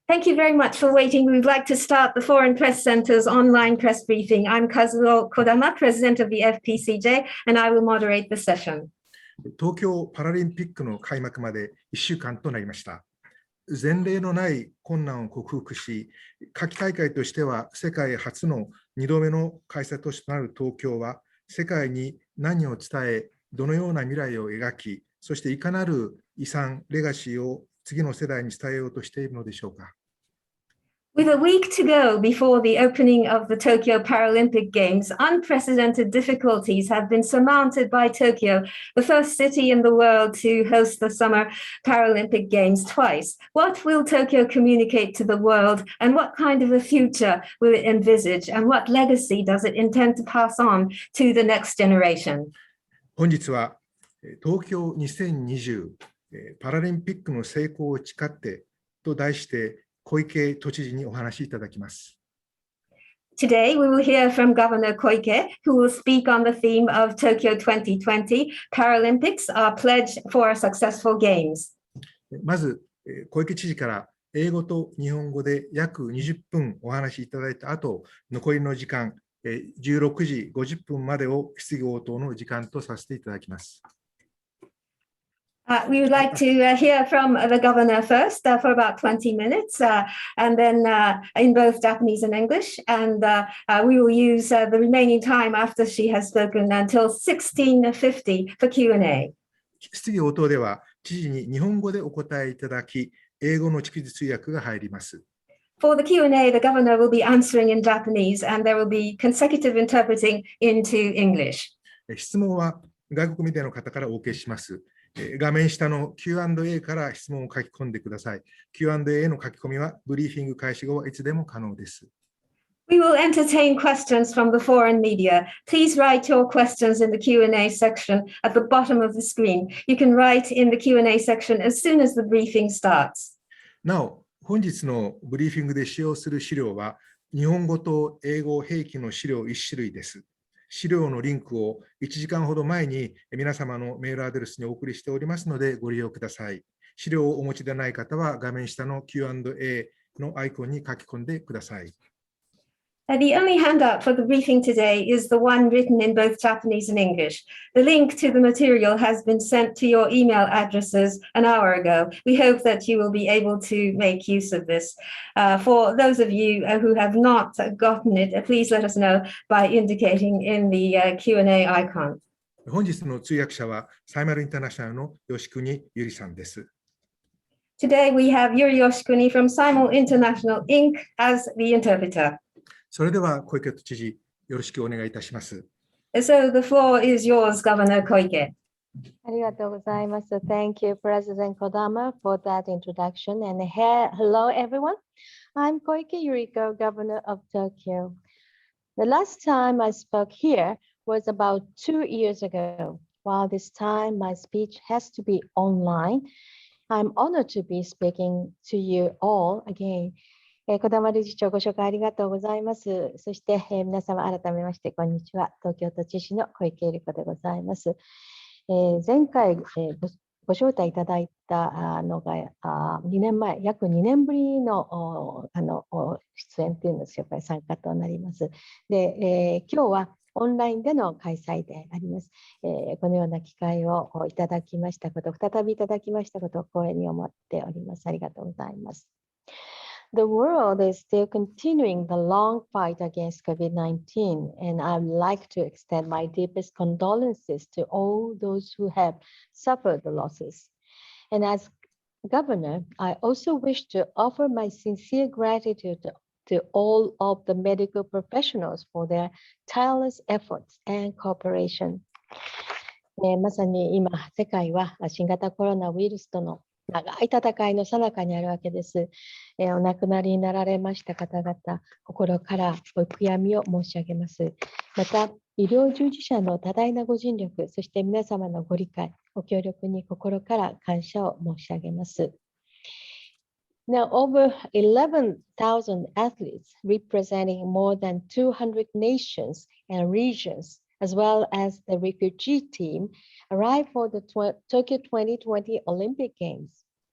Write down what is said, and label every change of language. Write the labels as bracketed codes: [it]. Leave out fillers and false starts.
[en] Thank you very much for waiting. We'd like to start the Foreign Press Center's online press briefing. I'm Kazuo Kodama, President of the FPCJ, and I will moderate the session. [ja] 東京パラリンピックの開幕まで1週間となりました。前例のない困難を克服し、夏季大会としては世界初の2度目の開催都市となる東京は、世界に何を伝え、どのような未来を描き、そしていかなる遺産、レガシーを次の世代に伝えようとしているのでしょうか。 [en] With a week to go before the opening of the Tokyo Paralympic Games, unprecedented difficulties have been surmounted by Tokyo, the first city in the world to host the Summer Paralympic Games twice. What will Tokyo communicate to the world, and what kind of a future will it envisage, and what legacy does it intend to pass on to the next generation? [ja] 本日は東京2020パラリンピックの成功を誓ってと題して小池都知事にお話しいただきます。 [en] Today, we will hear from Governor Koike, who will speak on the theme of Tokyo 2020 Paralympics, our pledge for successful games. [ja] まず、小池知事から英語と日本語で約20分お話しいただいた後、残りの時間、16時50分までを質疑応答の時間とさせていただきます。 [en] We would like to hear from the governor first for about 20 minutes, and then in both Japanese and English, and we will use the remaining time after she has spoken until 16:50 for Q&A. [ja] 質疑応答では、知事に日本語でお答えいただき、英語の逐次通訳が入ります。 [en] For the Q&A, the governor will be answering in Japanese, and there will be consecutive interpreting into English. [ja] 質問は外国メディアの方からお受けします。画面下の Q&A から質問を書き込んでください。 Q&A の書き込みはブリーフィング開始後はいつでも可能です。 [en] We will entertain questions from the foreign media. Please write your questions in the Q&A section at the bottom of the screen. You can write in the Q&A section as soon as the briefing starts. [ja] なお、本日のブリーフィングで使用する資料は日本語と英語併記の資料1種類です。資料のリンクを1時間ほど前に皆様のメールアドレスにお送りしておりますのでご利用ください。資料をお持ちでない方は画面下の Q&A のアイコンに書き込んでください。 [en] The only handout for the briefing today is the one written in both Japanese and English. The link to the material has been sent to your email addresses an hour ago. We hope that you will be able to make use of this. For those of you who have not gotten it, please let us know by indicating in the Q&A icon. [ja] 本日の通訳者はサイマルインターナショナルの吉国ゆりさんです。 [en] Today we have Yuri Yoshikuni from Simul International Inc. as the interpreter. [ja] それでは小池都知事、よろしくお願いいたします。 [en] So the floor is yours, Governor Koike. [ja] ありがとうございます。 [en] Thank you, President Kodama, for that introduction. And hello, everyone. I'm Koike Yuriko, Governor of Tokyo. The last time I spoke here was about 2 years ago. While this time my speech has to be online, I'm honored to be speaking to you all again. [ja] 小玉理事長、ご紹介ありがとうございます。そして、皆様改めましてこんにちは。東京都知事の小池百合子でございます。前回、ご招待いただいたのが2年前、約2年ぶりの出演というのです。やっぱり参加となります。で、今日はオンラインでの開催であります。このような機会をいただきましたこと、再びいただきましたことを光栄に思っております。ありがとうございます。 [en] The world is still continuing the long fight against COVID-19, and I'd like to extend my deepest condolences to all those who have suffered the losses. And as Governor, I also wish to offer my sincere gratitude to all of the medical professionals for their tireless efforts and cooperation. [ja] まさに今、世界は新型コロナウイルスとの長い戦いの最中にあるわけです。お亡くなりになられました方々、心からお悔やみを申し上げます。また、医療従事者の多大なご尽力、そして皆様のご理解、ご協力に心から感謝を申し上げます。 [en] Now, over 11,000 athletes representing more than 200 nations and regions, as well as the refugee team, arrived for the Tokyo 2020 Olympic Games.